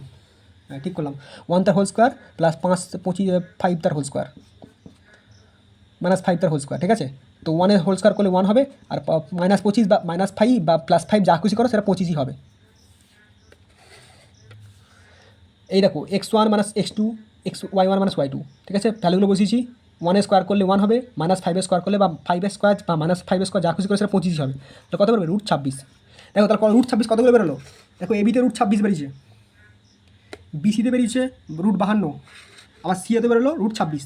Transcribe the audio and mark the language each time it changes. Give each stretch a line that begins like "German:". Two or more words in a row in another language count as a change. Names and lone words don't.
Bangla: হ্যাঁ ঠিক করলাম, 1 তার
English: whole square,
Bangla: প্লাস 5 5 তার
English: whole square,
Bangla: -5 তার
English: whole square,
Bangla: ঠিক আছে। তো 1-এর হোল স্কোয়ার করলে 1 হবে, আর -25 বা -5 বা +5 যা খুশি করো সেটা 25ই হবে। এই দেখো x1 - x2, y1 - y2, ঠিক আছে, ভ্যালুগুলো বসিয়েছি। 1-এর স্কোয়ার করলে 1 হবে, -5-এর স্কোয়ার করলে বা 5-এর স্কোয়ার বা -5-এর স্কোয়ার যা খুশি করে সেটা 25ই হবে। তো কত বেরোবে? √26। দেখো তারপর √26 কতগুলো বেরোলো? দেখো এবিতে √26 বেরিয়েছে, বিসিতে বেরিয়েছে √52, আবার সিএতে বেরোলো √26।